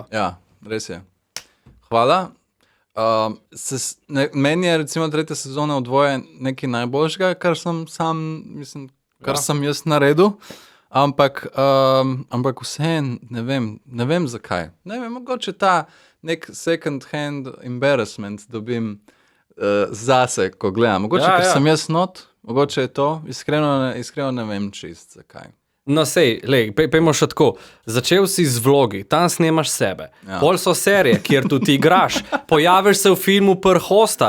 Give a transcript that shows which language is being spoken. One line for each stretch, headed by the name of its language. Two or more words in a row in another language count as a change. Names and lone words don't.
Slovenian: Ja, res je. Hvala. Meni je recimo tretja sezona v dvoje nekaj najboljšega, kar sem sam, mislim, kar sem jaz naredil. Ampak vseeno ne vem zakaj. Ne vem, mogoče ta nek
English: second hand embarrassment
Slovenian: dobim zase, ko gledam. Mogoče, ker sem jaz not, mogoče je to, iskreno ne vem čist zakaj. No sej, pejmo še tako. Začel si z vlogi, tam snemaš sebe. Ja. Pol so serije, kjer tudi igraš. Pojaviš se v filmu Pr Hostar.